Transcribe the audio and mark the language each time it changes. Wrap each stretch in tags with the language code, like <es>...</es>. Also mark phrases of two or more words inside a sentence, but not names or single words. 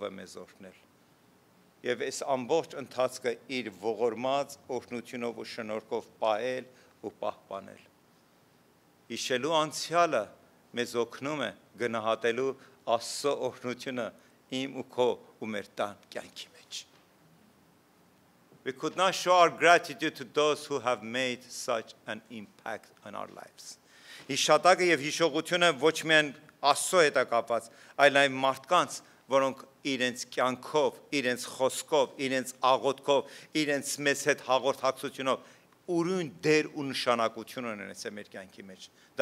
<hy>է մեզ օրհնել։ Եվ այս ամբողջ ընթացքը իր ողորմած օրհնությունով ու շնորհքով պահել ու պահպանել։ Հիշելու անցյալը մեզ օգնում է գնահատելու Աստծո օրհնությունը իմ ու քո ու մեր տան կյանքի մեջ։</hy> <en>We could not show our gratitude to those who have made such an impact on our lives.</en> <hy>Հիշատակը եւ հիշողությունը ոչ միայն Աստծո հետ է կապված, այլ այն մարդկանց, որոնք իրենց կյանքով, իրենց խոսքով, իրենց աղոթքով, իրենց մեզ հետ հաղորդակցությունով ուրույն դեր ու նշանակություն ունեցել մեր կյանքի մեջ։ Դա</hy>